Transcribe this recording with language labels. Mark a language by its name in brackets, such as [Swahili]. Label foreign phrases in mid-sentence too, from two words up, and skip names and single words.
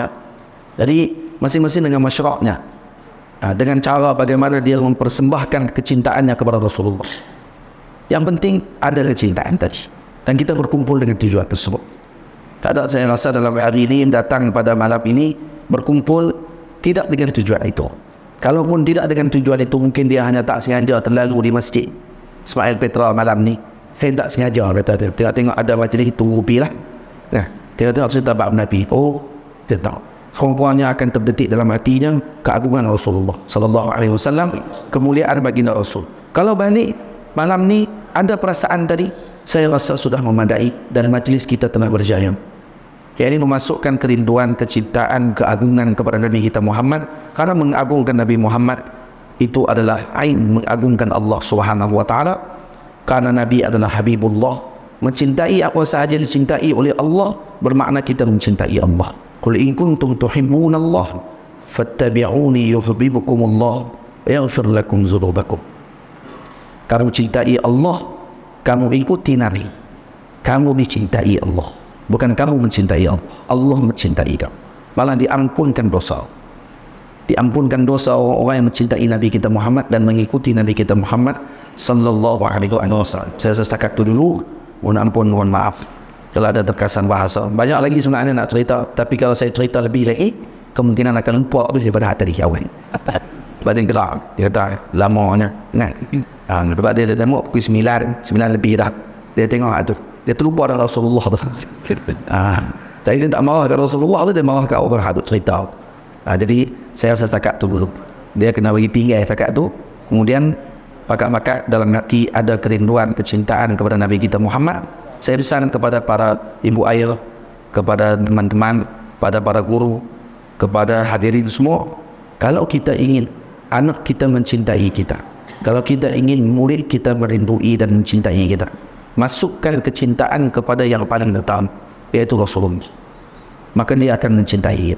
[Malay] Jadi masing-masing dengan masyaraatnya, dengan cara bagaimana dia mempersembahkan kecintaannya kepada Rasulullah. Yang penting ada kecintaan tadi, dan kita berkumpul dengan tujuan tersebut. Tak ada, saya rasa dalam hari ini datang pada malam ini berkumpul tidak dengan tujuan itu. Kalaupun tidak dengan tujuan itu, mungkin dia hanya tak sengaja terlalu di masjid Ismail Petra malam ni. Saya tak sengaja kata dia. Tengok ada majlis tunggu pi lah. Tengok cerita bab Nabi. Oh, dia tahu. Semuanya akan terdetik dalam hatinya keagungan Rasulullah [Arabic] صلى الله عليه وسلم, [Malay] kemuliaan baginda Rasul. Kalau balik malam ni ada perasaan tadi, saya rasa sudah memadai dan majlis kita telah berjaya. Yang ini memasukkan kerinduan, kecintaan, keagungan kepada Nabi kita Muhammad. Karena mengagungkan Nabi Muhammad itu adalah ain mengagungkan Allah [Arabic] سبحانه وتعالى. [Malay] Karena Nabi adalah Habibullah. Mencintai apa sahaja dicintai oleh Allah bermakna kita mencintai Allah. [Arabic] قل إن كنتم تحبون الله فاتبعوني يحببكم الله ويغفر لكم ذنوبكم. [Malay] Kamu cintai Allah, kamu ikuti Nabi. Kamu dicintai Allah. Bukan kamu mencintai Allah. Allah mencintai kamu. Malah diampunkan dosa. Diampunkan dosa orang yang mencintai Nabi kita Muhammad dan mengikuti Nabi kita Muhammad [Arabic] صلى الله عليه وسلم. [Malay] Saya setakat itu dulu. Mohon ampun, mohon maaf kalau ada terkesan bahasa. Banyak lagi sebenarnya nak cerita, tapi kalau saya cerita lebih lagi, kemungkinan akan lupa habis daripada tadi awal. Badan gerak, dia kata lamanya. Lepas dia tengok pukul 9 lebih dah. Dia tengok tu. Dia terlupa dengan Rasulullah tu. Tapi dia tak marah ke Rasulullah tu, dia marah ke orang hadut cerita. Jadi saya rasa setakat tu dulu. Dia kena bagi tinggal setakat tu. Kemudian pakat-pakat dalam hati ada kerinduan, kecintaan kepada Nabi kita Muhammad. Saya pesan kepada para ibu ayah, kepada teman-teman, pada para guru, kepada hadirin semua, kalau kita ingin anak kita mencintai kita, kalau kita ingin murid kita merindui dan mencintai kita, masukkan kecintaan kepada yang paling utama, yaitu Rasulullah, maka dia akan mencintai kita.